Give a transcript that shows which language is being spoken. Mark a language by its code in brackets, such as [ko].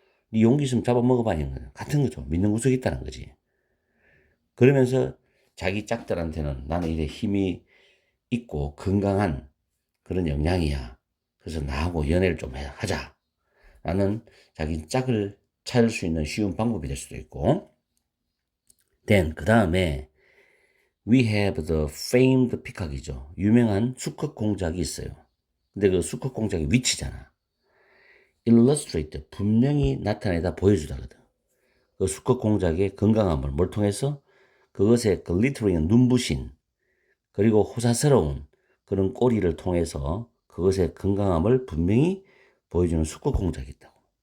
[ko] 네 용기 있으면 잡아먹어봐 이런 거죠. 같은 거죠. 믿는 구석이 있다는 거지. 그러면서 자기 짝들한테는 나는 이래 힘이 있고 건강한 그런 영양이야. 그래서 나하고 연애를 좀 하자. 라는 자기 짝을 찾을 수 있는 쉬운 방법이 될 수도 있고. [en] then 그 다음에 we have the famed peacock이죠. [ko] 유명한 수컷 공작이 있어요. 근데 그 수컷 공작의 위치잖아. illustrate 분명히 나타내다 보여주다거든. 그 수컷 공작의 건강함을 뭘 통해서 그것의 glittering 눈부신 그리고 호사스러운 그런 꼬리를 통해서 그것의 건강함을 분명히 보여주는 수컷 공작이 있다고.